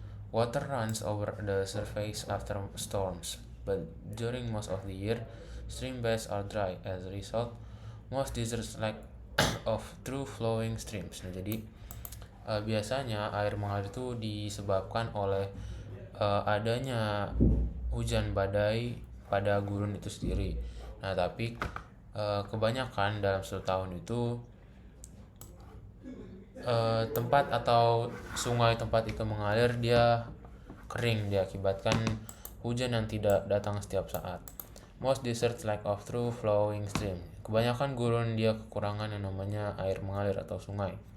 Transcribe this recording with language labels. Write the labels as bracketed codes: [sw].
[en] Water runs over the surface after storms, but during most of the year, stream beds are dry. As a result, most deserts lack of true flowing streams. [id] Nah, jadi biasanya air mengalir itu disebabkan oleh adanya hujan badai pada gurun itu sendiri. Nah, tapi kebanyakan dalam satu tahun itu tempat atau sungai tempat itu mengalir dia kering diakibatkan hujan yang tidak datang setiap saat. [en] Most deserts lack of true flowing stream. [id] Kebanyakan gurun dia kekurangan yang namanya air mengalir atau sungai.